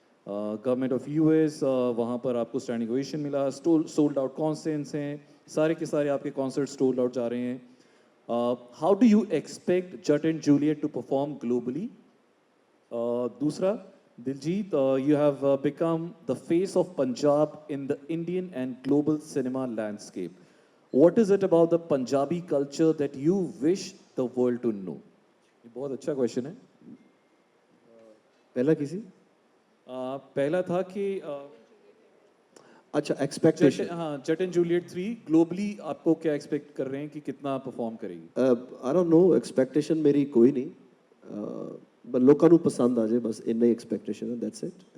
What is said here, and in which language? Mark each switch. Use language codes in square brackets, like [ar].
[hi] Government of US, वहाँ पर आपको स्टैंडिंग ओवेशन मिला, सोल्ड आउट कॉन्सर्ट्स हैं, सारे के सारे आपके कॉन्सर्ट सोल्ड आउट जा रहे हैं. [en] How do you expect Jatt and Juliet to perform globally? दूसरा, Diljit, you have become the face of Punjab in the Indian and global cinema landscape. What is it about the Punjabi culture that you wish the world to know? [hi] ये बहुत अच्छा question है. पहला किसी पहला था कि अच्छा, एक्सपेक्टेशन. हाँ, जट एंड जूलियट 3 ग्लोबली आपको क्या एक्सपेक्ट कर रहे हैं कि कितना परफॉर्म करेगी? [en] I don't know, [hi] एक्सपेक्टेशन मेरी कोई नहीं, बस लोगों को पसंद आ जाए, बस इतना ही एक्सपेक्टेशन है, [en] That's it.